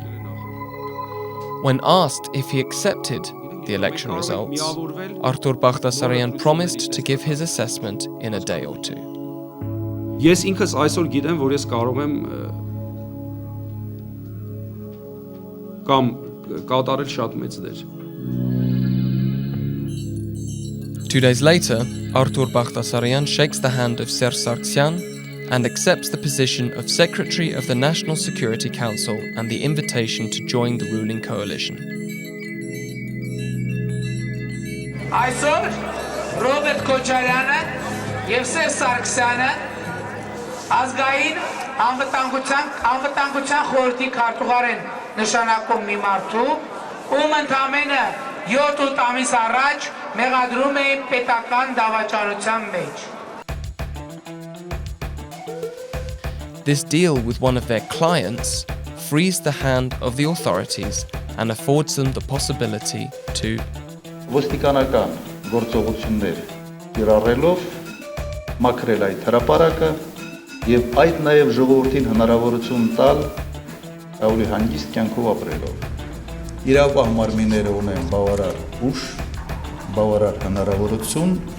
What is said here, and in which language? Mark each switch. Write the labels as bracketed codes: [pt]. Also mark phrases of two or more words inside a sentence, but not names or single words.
[en] When asked if he accepted the election results, Artur Baghtasaryan promised to give his assessment in a day or two. [hy] Ես ինքս այսօր գիտեմ, որ ես կարող եմ կամ կատարել շատ մեծ դեր։ [en] 2 days later, Artur Baghtasaryan shakes the hand of Ser Sargsyan and accepts the position of Secretary of the National Security Council and the invitation to join the ruling coalition. [hy] Այսօր Ռոբերտ Քոչարյանը եւ Սերժ Սարգսյանը ազգային անվտանգության խորհրդի քարտուղար են նշանակում մի մարդու, ում ընդամենը 7 ամիս առաջ մեղադրում էին պետական դավաճանության մեջ. [en] This deal with one of their clients frees the hand of the authorities and affords them the possibility to [hy] ոստիկանական գործողություններ կիրառելով մաքրել այդ հրապարակը եւ այդ նաեւ ժողովրդին հնարավորություն տալ ավելի հանգիստ կյանքով ապրելով։ Իրավապահ մարմինները ունեն բավարար ուժ, բավարար հնարավորություն